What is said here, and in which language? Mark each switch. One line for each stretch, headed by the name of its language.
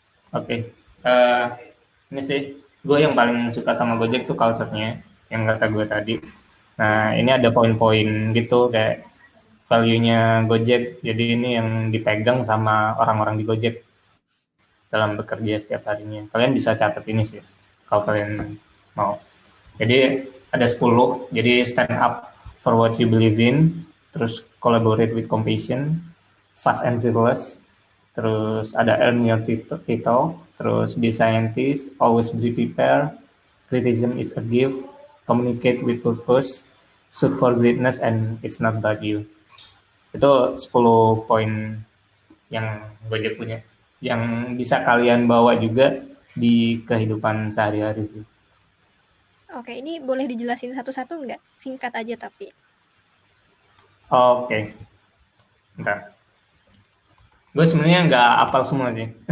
Indonesian: Oke. Ini sih, gue yang paling suka sama Gojek tuh culture-nya, yang kata gue tadi. Nah, ini ada poin-poin gitu kayak value-nya Gojek. Jadi ini yang dipegang sama orang-orang di Gojek dalam bekerja setiap harinya. Kalian bisa catat ini sih kalau kalian mau. Jadi ada 10.
English: Jadi stand up for what you believe in, terus collaborate with compassion, fast and fearless,
Indonesian: terus ada
English: earn your title, terus be scientist, always be prepared, criticism is a gift, communicate with purpose, shoot for greatness, and it's not about you.
Indonesian: Itu 10 poin yang Gojek punya, yang bisa kalian bawa juga di kehidupan sehari-hari sih. Oke, ini boleh dijelasin satu-satu nggak? Singkat aja tapi. Oke, bentar. Gue sebenarnya nggak apal semua sih.